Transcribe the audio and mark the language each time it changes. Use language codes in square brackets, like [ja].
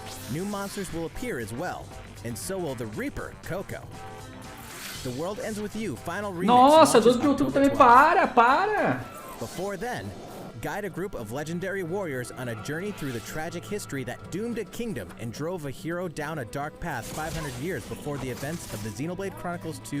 [en] New monsters will appear as well, and so will the Reaper, Coco. [pt] The World Ends With You Final Remix. Nossa, 12 de outubro também, para! [en] Before then, Guide a group of legendary warriors on a journey through the tragic history that doomed a kingdom and drove a hero down a dark path 500 years before the events of the Xenoblade Chronicles 2.